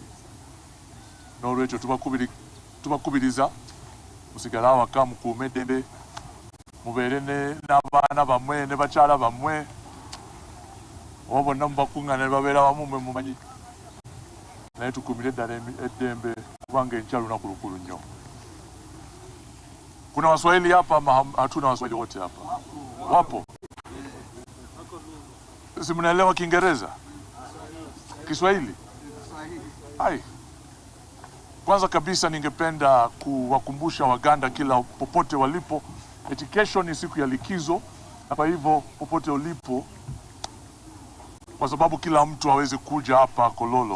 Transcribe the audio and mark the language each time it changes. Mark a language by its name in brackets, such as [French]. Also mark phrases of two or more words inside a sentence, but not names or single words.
[Ganda] N'olwekyo tubakubiriza musigale awaka, mukuume eddembe, mubeere n'abaana bammwe ne bakyala bammwe. Oba bonna mubakuŋŋaana ne babeera wamu mwe mumanyi. Naye tukuumire eddala eddembe, kubanga enkya lunaku lukulu nnyo. [Swahili] Kuna Waswahili hapa ama hatuna Waswahili wote hapa? Wapo? Si mnaelewa Kiingereza? Kiswahili? Hai. Kwanza kabisa ningependa kuwakumbusha Waganda kila popote walipo, eti kesho ni siku ya likizo, na kwa hivyo popote ulipo kwa sababu kila mtu aweze kuja hapa Kololo.